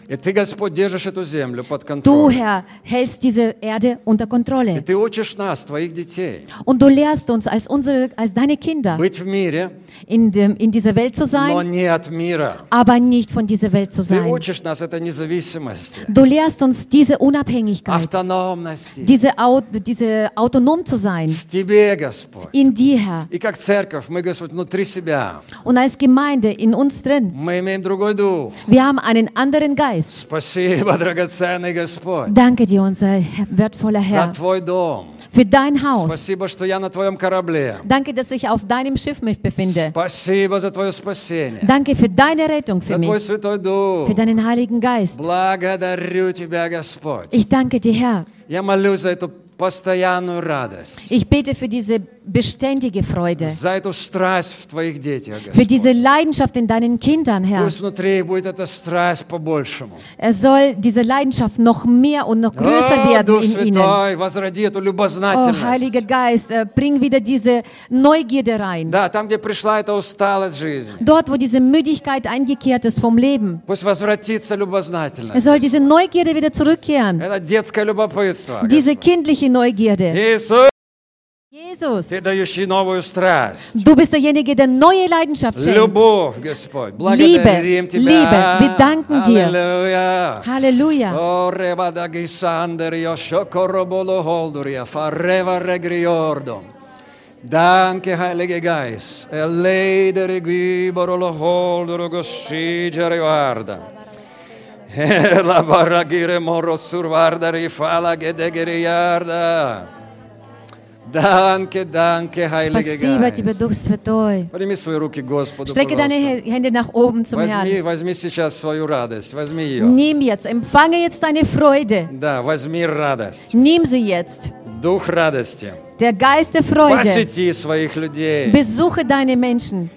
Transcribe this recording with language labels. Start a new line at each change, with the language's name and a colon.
Russian: И ты, Господь, держишь эту землю под контролем.
German: Du, Herr, hältst diese Erde unter Kontrolle.
Russian: И ты учишь нас, твоих детей.
German: Und du lehrst uns als unsere, als deine Kinder.
Russian: Быть в мире.
German: In dem, in dieser Welt zu sein.
Russian: Но не от мира.
German: Aber nicht von dieser Welt zu sein.
Russian: Ты учишь нас этой независимости.
German: Du lehrst uns diese Unabhängigkeit.
Russian: Автономности.
German: Diese autonom zu sein.
Russian: В тебе, Господь.
German: In dir, Herr.
Russian: И как церковь, мы, Господь, внутри себя.
German: Und als Gemeinde in uns drin.
Russian: Мы имеем другой дух.
German: Wir haben einen anderen Geist.
Russian: Спасибо, драгоценный Господь.
German: Danke dir, unser wertvoller Herr.
Russian: За твой дом.
German: Für dein Haus.
Russian: Спасибо, что я на твоем корабле.
German: Danke, dass ich auf deinem Schiff mich befinde.
Russian: Спасибо за твое спасение.
German: Danke für deine Rettung für mich.
Russian: За твой святой дух.
German: Für deinen heiligen Geist.
Russian: Благодарю тебя, Господь.
German: Ich danke dir, Herr.
Russian: Я молюсь за эту постоянную радость.
German: Ich bete für diese beständige Freude.
Russian: За эту страсть в твоих детях, Господь.
German: Für diese Leidenschaft in deinen Kindern, Herr.
Russian: Пусть внутри будет эта страсть по-большему.
German: Es soll diese Leidenschaft noch mehr und noch größer werden in ihnen.
Russian: Дух Святой, возроди эту любознательность.
German: О, Heiliger Geist, bring wieder diese Neugierde rein.
Russian: Да, там, где пришла эта усталость жизни.
German: Dort, wo diese Müdigkeit eingekehrt ist vom Leben.
Russian: Пусть возвратится любознательность.
German: Es soll diese Neugierde wieder zurückkehren.
Russian: Это детское любопытство, Господь.
German: Diese kindliche Neugierde.
Russian: Jesus, ты дающий новую страсть.
German: Du bist derjenige, der neue Leidenschaft schenkt.
Russian: Любовь, Господь, благодарим тебя.
German: Liebe, wir danken dir. Halleluja. Halleluja. Ore vada gisander io shokorobolo holduria fareva regriordo. Danke, Heilige Geist. Eleidere gibor lo holduro gosigere guarda. La baragire moro survarda rifala gedegere yarda. Danke, danke, Heilige Geist.
Russian: Спасибо тебе, Дух Святой. Подними свои руки, Господу,
German: Strecke
Russian: пожалуйста.
German: Deine Hände nach oben zum
Russian: возьми,
German: Herrn.
Russian: Возьми сейчас свою радость, возьми ее.
German: Nimm jetzt, empfange jetzt deine Freude.
Russian: Да, возьми радость.
German: Nimm sie jetzt.
Russian: Дух радости.
German: Der Geist der Freude.
Russian: Посети своих людей.
German: Besuche deine Menschen.